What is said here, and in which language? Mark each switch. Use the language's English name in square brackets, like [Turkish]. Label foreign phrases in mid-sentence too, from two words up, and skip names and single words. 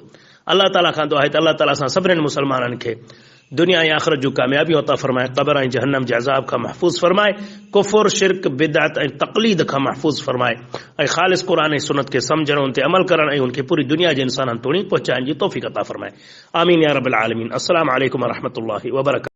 [Sindhi] अल्लाह ताला खां दुआ आहे त अल्लाह ताला सां सभिनीनि मुसलमाननि खे दुनिया ऐं आख़िरत जूं कामयाबियूं अता फरमाए, क़ब्र ऐं जहन्नम जे अज़ाब खां महफ़ूज़ फरमाए, कुफ़्र शिरक बिदअत ऐं तक़लीद खां महफ़ूज़ फरमाए ऐं ख़ालिस क़ुरान ऐं सुन्नत खे सम्झण, उन ते अमल करण ऐं उनखे पूरी दुनिया जे इंसाननि ताईं पहुचाइण जी तौफ़ीक़ अता फरमाए। [Arabic] آمين يا رب العالمين. السلام عليكم ورحمة الله وبركاته.